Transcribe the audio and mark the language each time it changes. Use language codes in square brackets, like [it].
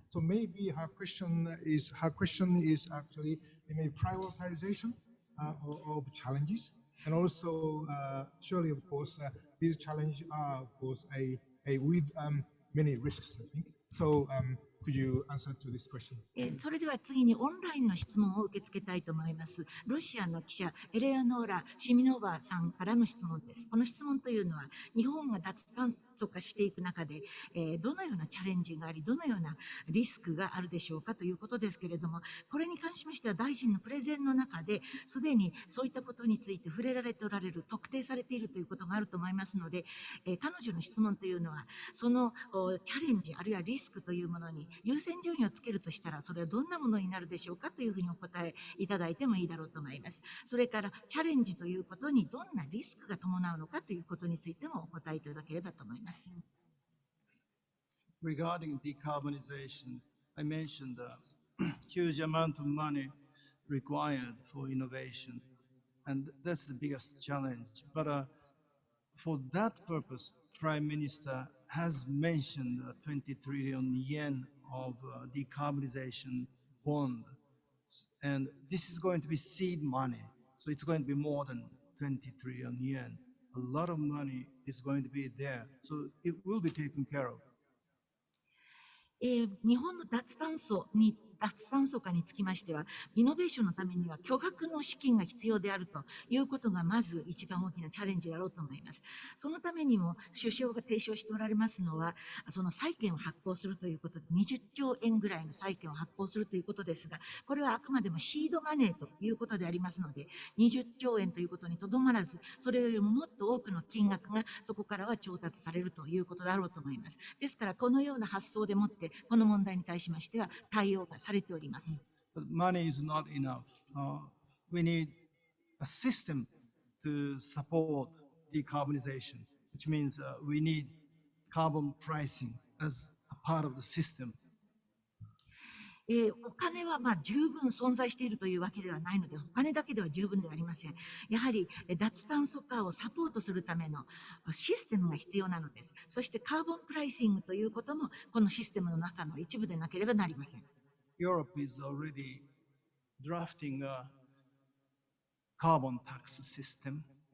[en] So maybe her question is actually maybe prioritization of challenges, and also surely, of course, these challenges are, of course, with many risks, I think. So could you answer to this question? [ja] それでは次にオンラインの質問を受け付けたいと思います。ロシアの記者、エレアノーラ・シミノバさんからの質問です。この質問というのは、日本が脱炭素化していく中で、どのようなチャレンジがあり、どのようなリスクがあるでしょうかということですけれども、これに関しましては大臣のプレゼンの中で、すでにそういったことについて触れられておられる、特定されているということがあると思いますので、彼女の質問というのは、そのチャレンジ、あるいはリスクというものに優先順位をつけるとしたら、それはどんなものになるでしょうかというふうにお答えいただいてもいいだろうと思います。それから、チャレンジということにどんなリスクが伴うのかということについてもお答えいただければと思います。 [en] Regarding decarbonization, I mentioned the huge amount of money required for innovation, and that's the biggest challenge. But for that purpose, Prime Minister has mentioned 20 trillion yen of decarbonization bond. And this is going to be seed money. So it's going to be more than 20 trillion yen. A lot of money is going to be there. So it will be taken care of. [ja] 日本の脱炭素化につきましては、イノベーションのためには巨額の資金が必要であるということがまず一番大きなチャレンジだろうと思います。そのためにも首相が提唱しておられますのは、その債券を発行するということで、20兆円ぐらいの債券を発行するということですが、これはあくまでもシードマネーということでありますので、20兆円ということにとどまらず、それよりももっと多くの金額がそこからは調達されるということだろうと思います。ですから、このような発想でもって、この問題に対しましては対応がされております。 [en] But money is not enough. We need a system to support decarbonization, which means we need carbon pricing as a part of the system. [ja] お金は十分存在しているというわけではないので、お金だけでは十分ではありません。やはり脱炭素化をサポートするためのシステムが必要なのです。そしてカーボンプライシングということもこのシステムの中の一部でなければなりません。 [en] Europe is already drafting a carbon tax system.